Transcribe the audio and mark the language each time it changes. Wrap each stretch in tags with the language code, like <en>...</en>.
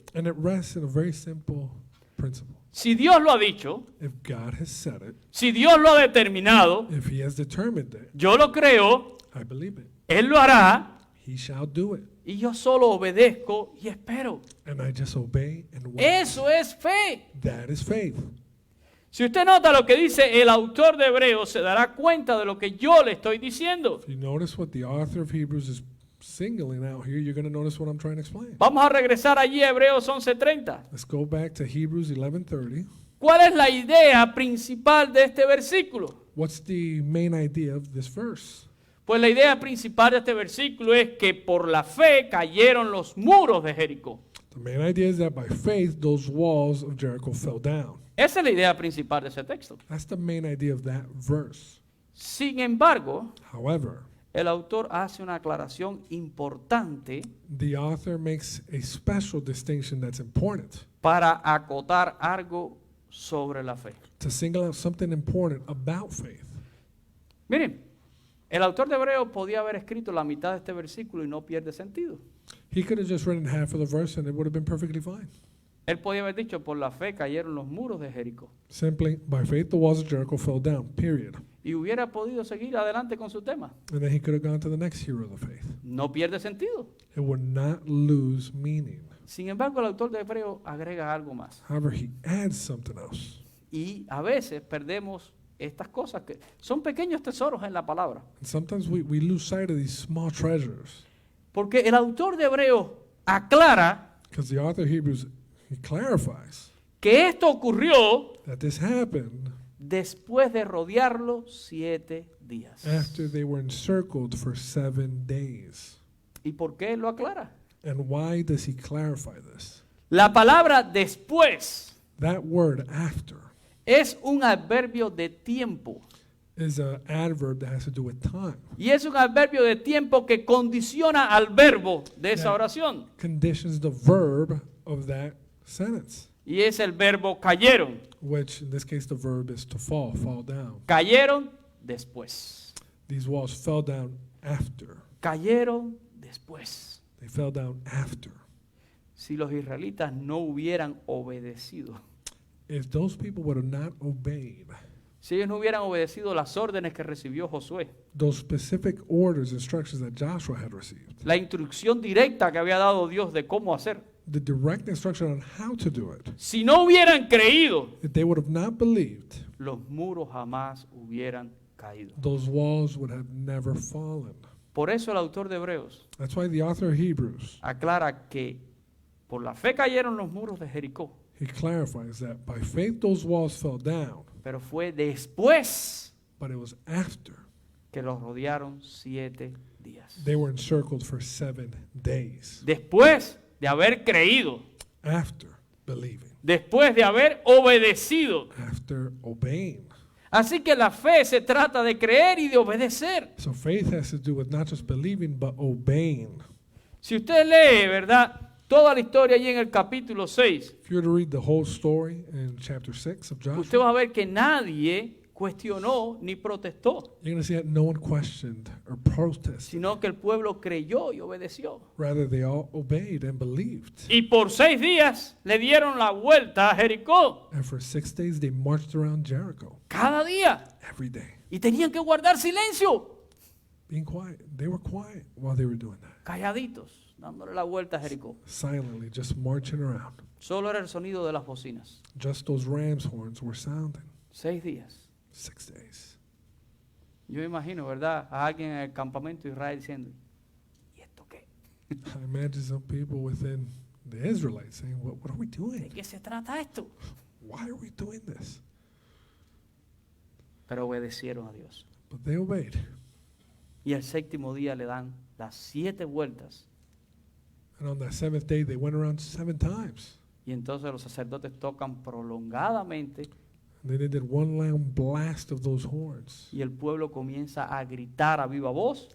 <en>And it rests in a very simple principle.</en> <es>Si Dios lo ha dicho,</es> <en>If God has said it,</en> <es>si Dios lo ha determinado,</es> <en>if He has determined it,</en> <es>yo lo creo,</es> <en>I believe it.</en> <es>Él lo hará</es> <en>He shall do it.</en> <es>y yo solo obedezco y espero.</es> <en>And I just obey and wait.</en> <es>Eso es fe.</es> <en>That is faith.</en> <es>Si usted nota lo que dice el autor de Hebreos, se dará cuenta de lo que yo le estoy diciendo.</es> <en>If you notice what the author of Hebrews is singling out here, you're going to notice what I'm trying to explain.</en> <es>Vamos a regresar allí a Hebreos 11:30.</es> <en>Let's go back to Hebrews 11:30.</en> <es>¿Cuál es la idea principal de este versículo?</es> <en>What's the main idea of this verse?</en> <es>Pues la idea principal de este versículo es que por la fe cayeron los muros de Jericó.</es> <en>The main idea is that by faith, those walls of Jericho fell down.</en> <es>Esa es la idea principal de ese texto.</es> <en>That's the main idea of that verse.</en> <es>Sin embargo,</es> <en>However,</en> <es>el autor hace una aclaración importante</es> <en>the author makes a special distinction that's important</en> <es>para acotar algo sobre la fe.</es> <en>to single out something important about faith.</en> <es>Miren, el autor de Hebreos podía haber escrito la mitad de este versículo y no pierde sentido.</es> <en>He could have just written half of the verse and it would have been perfectly fine.</en> <es>Él podía haber dicho, por la fe cayeron los muros de Jericó.</es> <en>Simply, by faith, the walls of Jericho fell down, period.</en> <es>y hubiera podido seguir adelante con su tema.</es> <en>And then he could have gone to the next hero of the faith.</en> <es>No pierde sentido.</es> <en>It would not lose meaning.</en> <es>Sin embargo, el autor de Hebreo agrega algo más.</es> <en>However, he adds something else.</en> <es>Y a veces perdemos estas cosas que son pequeños tesoros en la palabra.</es> <en>And sometimes we lose sight of these small treasures.</en> <es>Porque el autor de Hebreo aclara</es> <en>Because the author of Hebrews, he clarifies</en> <es>que esto ocurrió</es> <en>that this happened</en> <es>después de rodearlo 7 días.</es> <en>after they were encircled for 7 days.</en> <es>¿Y por qué lo aclara?</es> <en>And why does he clarify this?</en> <es>La palabra después</es> <en>That word after</en> <es>es un adverbio de tiempo.</es> <en>is an adverb that has to do with time.</en> <es>Y es un adverbio de tiempo que condiciona al verbo de esa</es> <en>Yeah.</en> <es>oración.</es> <en>Conditions the verb of that sentence,</en> <es>Y es el verbo cayeron.</es> <en>which in this case the verb is to fall down.</en> <es>Cayeron después.</es> <en>These walls fell down after.</en> <es>Cayeron después.</es> <en>They fell down after.</en> <es>Si los israelitas no hubieran obedecido,</es> <en>If those people would have not obeyed</en> <es>si ellos no hubieran obedecido las órdenes que recibió Josué,</es> <en>those specific orders, instructions that Joshua had received,</en> <es>la instrucción directa que había dado Dios de cómo hacer,</es> <en>the direct instruction on how to do it,</en> <es>si no hubieran creído,</es> <en>if they would have not believed,</en> <es>los muros jamás hubieran caído.</es> <en>those walls would have never fallen.</en> <es>Por eso el autor de Hebreos</es> <en>That's why the author of Hebrews,</en> <es>aclara que por la fe cayeron los muros de Jericó,</es> <en>he clarifies that by faith those walls fell down,</en> <es>pero fue después</es> <en>but it was after</en> <es>que los rodearon 7 días.</es> <en>they were encircled for 7 days.</en> <es>Después de haber creído,</es> <en>After believing,</en> <es>después de haber obedecido.</es> <en>after obeying.</en> <es>Así que la fe se trata de creer y de obedecer.</es> <en>So faith has to do with not just believing, but obeying.</en> <es>Si usted lee, ¿verdad?, toda la historia allí en el capítulo 6,</es> <en>If you were to read the whole story in chapter 6 of Joshua,</en> <es>usted va a ver que nadie cuestionó ni protestó,</es> <en>you're going to see that no one questioned or protested.</en> <es>sino que el pueblo creyó y obedeció.</es> <en>Rather, they all obeyed and believed.</en> <es>Y por 6 días le dieron la vuelta a Jericó,</es> <en>And for 6 days, they marched around Jericho</en> <es>cada día.</es> <en>every day,</en> <es>Y tenían que guardar silencio,</es> <en>being quiet. They were quiet while they were doing that,</en> <es>calladitos, dándole la vuelta a Jericó.</es> <en>silently, just marching around.</en> <es>Solo era el sonido de las bocinas.</es> <en>Just those ram's horns were sounding.</en> <es>6 días.</es> <en>6 days.</en> <es>Yo me imagino, ¿verdad?, a alguien en el campamento de Israel diciendo, ¿y esto qué?</es> <en>I imagine some people within the Israelites saying, what are we</en> <es>¿De</es> <en>doing?</en> <es>qué se trata esto?</es> <en>Why are we doing this?</en> <es>Pero obedecieron a Dios.</es> <en>But they obeyed.</en> <es>Y el 7º día le dan las 7 vueltas.</es> <en>And on that 7th day, they went around 7 times.</en> <es>Y entonces los sacerdotes tocan prolongadamente</es> <en>And then they did one loud blast of those horns.</en> <es>y el pueblo comienza a gritar a viva voz</es>